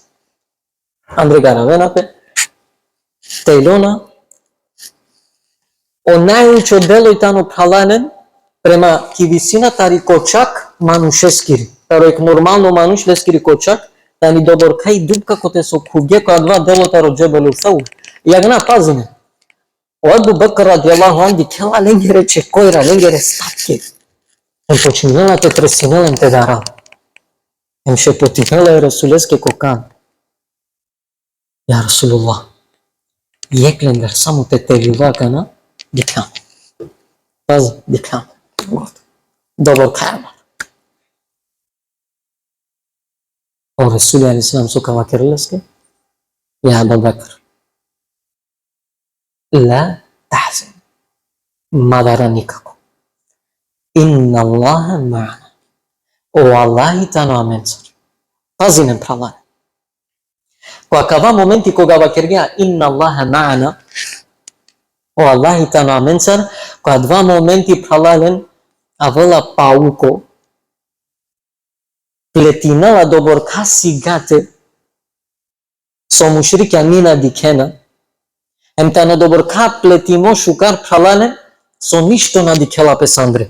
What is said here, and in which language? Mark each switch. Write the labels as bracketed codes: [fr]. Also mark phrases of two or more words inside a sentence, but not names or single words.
[rom] Andre garavena pe, tejlona, o najučo deloj tano pralanen, prema kivisina tari kočak manušeskiri. Taro ek normalno manuš leskiri kočak, tani doborka i dubka kote so kuvge koja dva delo taro Jebelu Thawr. Jagna pazine. O Ebu Bekr [ar] رضي الله عنه [rom] kela lengere čekojra, lengere statke. Em počinjela te tresinelem te daral. Em šepotinjela je Resuleske kokan. Ja Rasulullah, jeklender samo te teviva kana, diklam. Paz, diklam. Dobar kajama. O Resuli alaihi salam su kava kerleske, ja Ebu Bekr. [ar] لا تحزن. [rom] Madara nikako. [ar] إن الله معنا. [rom] O Allahi tano amensar. Pazinem pralane. Ko akava momenti koga vakergia [ar] إن الله معنا, [rom] o Allahi tano amensar, ko dva momenti pralalen avela pauko, pletinala doborka sigate, so mušrika nina dikena, em tana doborka pletimo šukar pralane, so ništo na dikela pesandre.